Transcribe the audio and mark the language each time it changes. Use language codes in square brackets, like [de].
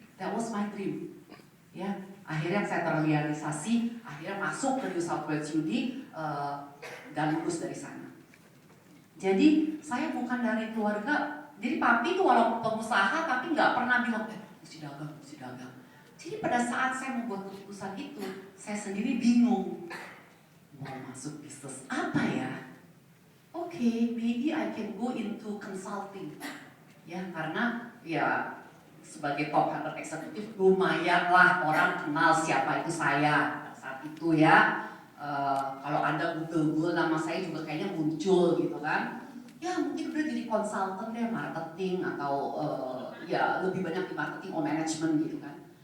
[en] That was my dream. [id] Ya, akhirnya saya terrealisasi, akhirnya masuk ke New South Wales Uni dan lulus dari sana. Jadi saya bukan dari keluarga, jadi papi itu walaupun pengusaha tapi nggak pernah bilang mesti dagang. Jadi pada saat saya membuat keputusan itu, saya sendiri bingung mau masuk bisnis apa ya. [en] Oke, maybe I can go into consulting. [id] Ya, karena ya sebagai top 100 eksekutif lumayan lah orang kenal siapa itu saya saat itu ya. Kalau Anda Google nama saya juga kayaknya muncul gitu kan. Ya mungkin udah jadi konsultan deh, marketing atau ya lebih banyak di marketing [en] or management [id] gitu kan.